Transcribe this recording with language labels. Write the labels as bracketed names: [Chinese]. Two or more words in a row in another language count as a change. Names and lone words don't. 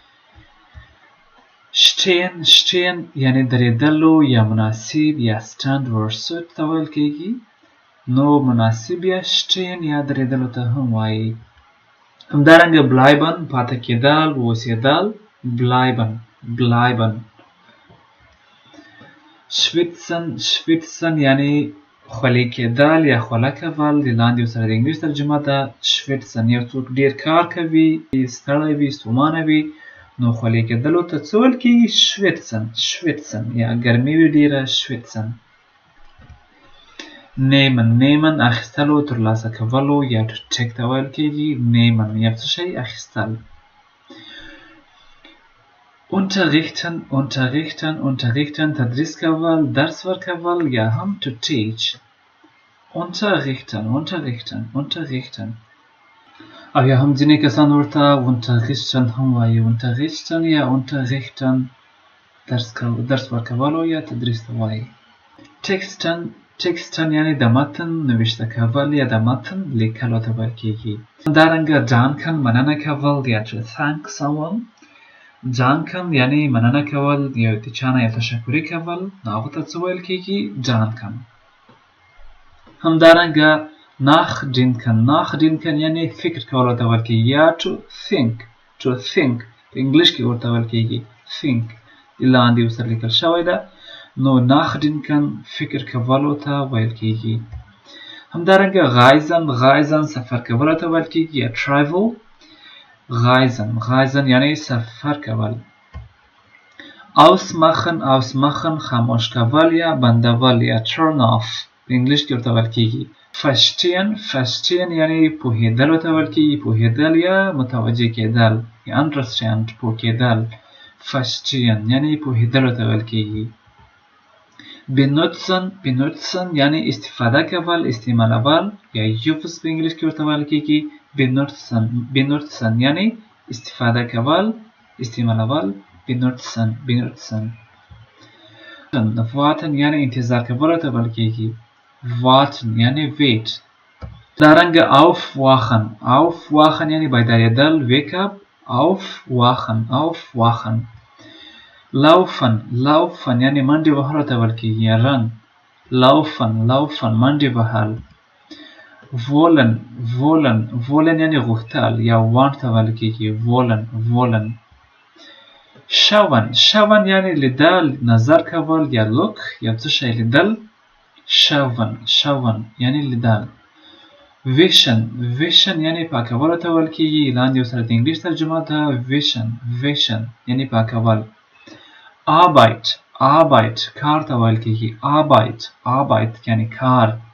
[German] stehen stehen [Pashto] یعنی درېدلو یا مناسب یا stand ورسود ته ویل کیږي. نو مناسب یا stehen یا درېدلو ته هم وایي. همدارنګه bleiben پاتې کېدل اوسېدل [German] bleiben bleiben. schwitzen schwitzen [Pashto] یعنی خولې کېدل یا خوله کول د لاندې ورسره د انګلیس ترجمه ده schwitzen. یو څوک ډېر کار کوي ستړی وي ستومانه وي نو خولې کېدلو ته څه ویل کېږي [German] schwitzen schwitzen [Pashto] یا ګرمي وي ډېره schwitzen. [German] nehmen nehmen [Pashto] اخیستلو ترلاسه کولو یا [English] to take [Pashto] ته ویل کېږي nehmen یا څه شی اخیستل. [German] unterrichten unterrichten unterrichten [Pashto] تدریس کول درس ورکول یا هم [English] to teach. [German] unterrichten unterrichten unterrichten [Pashto] او یا هم ځینې کسان ورته unterrichten هم وایي unterrichten یا unterrichten درس ورکولو یا تدریس ته وایي. [German] texten texten [Pashto] یعنی د متن نوشته کول یا د متن لیکلو ته ویل کېږي. همدارنګه danken مننه کول یا [English] to thank someone. [Pashto] danken یعنی مننه کول یا د چا نه یا تشکري کول نو هغو ته څه ویل کېږي danken. همدارنګه [German] nachdenken nachdenken [Pashto] یعنی فکر کولو ته ویل کېږي یا [English] to think [Pashto] په انګلیش کې ورته ویل کېږي think لاندې ورسره لیکل شوی ده نو nachdenken فکر کولو ته ویل کېږي. همدارنګه reisen سفر کولو ته ویل کېږي یا travel. reisen یعنی سفر کول. ausmachen خاموش کول یا بندول یا [English] turn off [Pashto] په انګلیش کې ورته ویل کېږي. verstehen یعنی پوهېدلو ته ویل کېږي پوهېدل یا متوجه کېدل یا understand پوه کېدل. verstehen یعنی پوهېدلو ته ویل کېږي. benutzen یعنی استفاده کول استعمالول یا use په انګلیش کې ورته ویل کېږي benutzen یعنی استفاده کول استعمالول benutzen. warten یعنی انتظار کولو ته ویل کېږي warten یعنی wait. همدارنګه aufwachen یعنی بیدارېدل [English] wake up [Pashto] aufwachen. laufen یعنی منډې وهلو ته ویل کېږي run laufen منډې وهل. wollen یعنی غوښتل یا want ته ویل کېږي wollen. schauen یعنی لیدل نظر کول یا look یا څه شی لیدل schauen یعنی لیدل. wischen یعنی پاکولو ته ویل کېږي لاندې ورسره د انګلیس ترجمه ده wischen یعنی پاکول. arbeit کار ته ویل کېږي arbeit یعنی کار.